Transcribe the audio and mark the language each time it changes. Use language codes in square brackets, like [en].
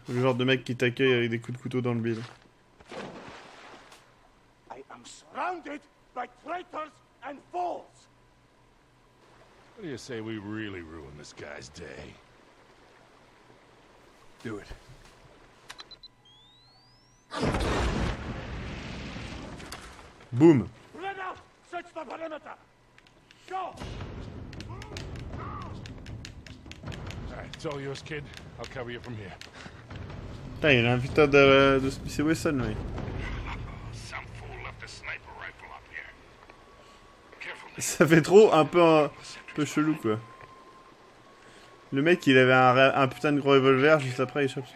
[fr] Le genre de mec qui t'accueille avec des coups de couteau dans le bide. [en] I am surrounded by traitors and fools. what do you say we really ruin this guy's day? Do it. Boum. Spread out! Search the perimeter! Go! All right, it's all yours, kid. I'll cover you from here. [fr] Putain, il a un putain de Smith & Wesson, lui. [en] Some fool left a sniper rifle up here. Careful. [fr] Ça fait trop un peu chelou, quoi. Le mec, il avait un putain de gros revolver, juste après, il chope son...